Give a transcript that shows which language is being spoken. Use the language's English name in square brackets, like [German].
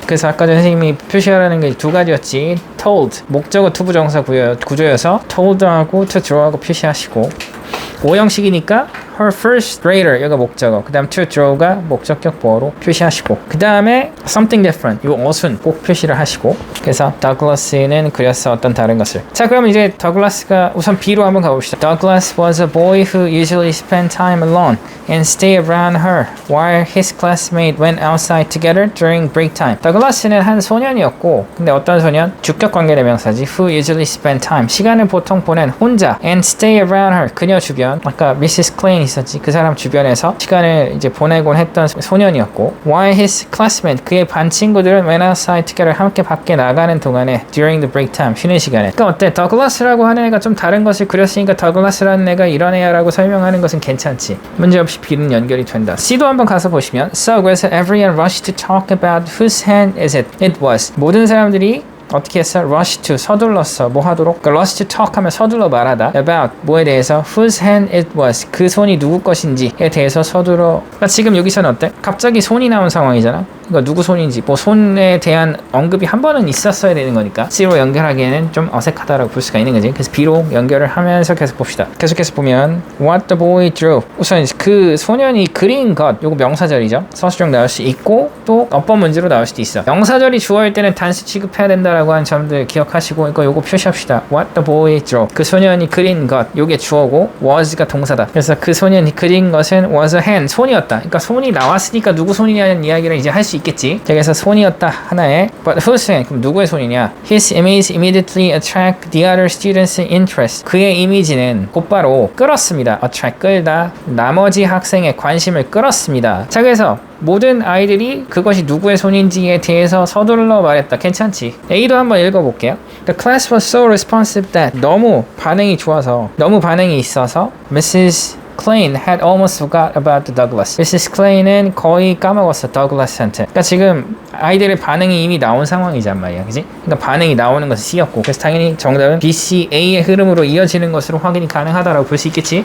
[Korean] 그래서 아까 전 선생님이 표시하라는 게 두 가지였지. told, 목적어 투부정사 구조여서 told하고 to draw하고 표시하시고, 오형식이니까 her first grader, 여기가 목적어, 그 다음 to draw가 목적격 보어로 표시하시고, 그 다음에 something different, 이 어순 꼭 표시를 하시고. 그래서 Douglas는 그렸어 어떤 다른 것을. 자, 그럼 이제 Douglas가 우선 B로 한번 가봅시다. [English] Douglas was a boy who usually spent time alone and stay around her while his classmates went outside together during break time. [Korean] Douglas는 한 소년이었고, 근데 어떤 소년? 주격 관계 대명사지. [English] Who usually spent time, [Korean] 시간을 보통 보낸 혼자, [English] and stay around her, [Korean] 그녀 주변. 아까 Mrs. Klein 있었지. 그 사람 주변에서 시간을 이제 보내곤 했던 소년이었고, [English] while his classmates, [Korean] 그의 반 친구들은 [English] went outside together, [Korean] 함께 밖에 나가는 동안에 [English] during the break time, [Korean] 쉬는 시간에. 그러니까 어때? 더글라스라고 하는 애가 좀 다른 것을 그렸으니까 더글라스라는 애가 이런 애야 라고 설명하는 것은 괜찮지. 문제없이 B는 연결이 된다. C도 한번 가서 보시면, [English] so [Korean] 그래서 [English] everyone rushed to talk about whose hand is it? It was. [Korean] 모든 사람들이 어떻게 했어? rush to, 서둘렀어. 뭐 하도록? 그러니까 rush to talk 하면 서둘러 말하다. about, 뭐에 대해서? [English] whose hand it was, [Korean] 그 손이 누구 것인지에 대해서 서둘러. 그러니까 지금 여기서는 어때? 갑자기 손이 나온 상황이잖아. 그러니까 누구 손인지, 뭐 손에 대한 언급이 한 번은 있었어야 되는 거니까 C로 연결하기에는 좀 어색하다라고 볼 수가 있는 거지. 그래서 B로 연결을 하면서 계속 봅시다. 계속해서 보면 [English] what the boy drew, [Korean] 우선 그 소년이 그린 것, 요거 명사절이죠. 서술형 나올 수 있고 또 어법 문제로 나올 수도 있어. 명사절이 주어일 때는 단수 취급해야 된다라고 하는 점들 기억하시고, 이거 요거 표시합시다. what the boy drew, 그 소년이 그린 것, 요게 주어고 was가 동사다. 그래서 그 소년이 그린 것은 was a hand, 손이었다. 그러니까 손이 나왔으니까 누구 손이냐는 이야기를 이제 할 수 있겠지. 그래서 손이었다 하나에, but whose hand, 그럼 누구의 손이냐? [English] His image immediately attract the other students' interest, [Korean] 그의 이미지는 곧바로 끌었습니다. attract, 끌다, 나머지 학생의 관심을 끌었습니다. 자, 그래서 모든 아이들이 그것이 누구의 손인지에 대해서 서둘러 말했다. 괜찮지? A도 한번 읽어볼게요. [English] The class was so responsive that, [Korean] 너무 반응이 좋아서, 너무 반응이 있어서 [English] Mrs. Klein had almost forgot about the Douglas. Mrs. [Korean] Klein은 거의 까먹었어, Douglas한테. 그러니까 지금 아이들의 반응이 이미 나온 상황이란 말이야, 그지? 그러니까 반응이 나오는 것은 C였고, 그래서 당연히 정답은 B, C, A의 흐름으로 이어지는 것으로 확인이 가능하다라고 볼 수 있겠지?